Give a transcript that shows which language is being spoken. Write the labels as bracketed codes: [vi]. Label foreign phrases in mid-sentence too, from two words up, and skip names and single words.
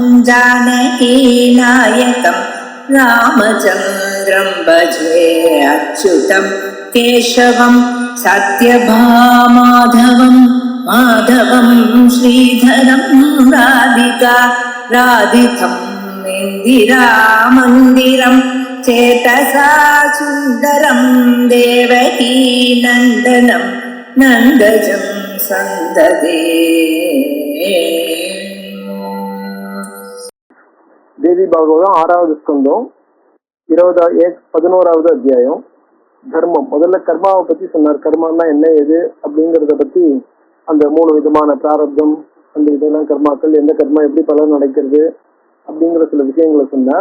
[sa] जानकीनायकं रामचन्द्रं भजे अच्युतं केशवं सत्यभामाधवं माधवं श्रीधरं राधिका राधितं इन्दिरामन्दिरं चेतसा सुन्दरं देवकी नन्दनं नन्दजं सन्ददे. [ta] தேவி பாகவதம் 6வது ஸ்கந்தம் 11வது அத்தியாயம். தர்மம். முதல்ல கர்மாவை பத்தி சொன்னார். கர்மான்னா என்ன, எது அப்படிங்கறத பத்தி அந்த 3 விதமான பிராரப்தம், அந்த இதெல்லாம் கர்மாக்கள், எந்த கர்மா எப்படி பலன் நடக்கிறது அப்படிங்கிற சில விஷயங்களை சொன்னார்.